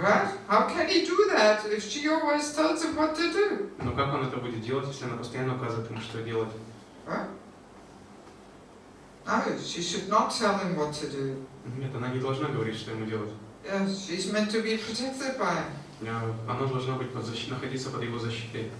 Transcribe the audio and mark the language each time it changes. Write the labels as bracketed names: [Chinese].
[English] Right? How can he do that if she always tells him what to do? [Russian] Но как он это будет делать, если она постоянно указывает ему, что делать? [English] Right? No, she should not tell him what to do. [Russian] Нет, она не должна говорить, что ему делать. [English] Yes, she's meant to be protected by him. [Russian] Она должна быть находиться под его защитой.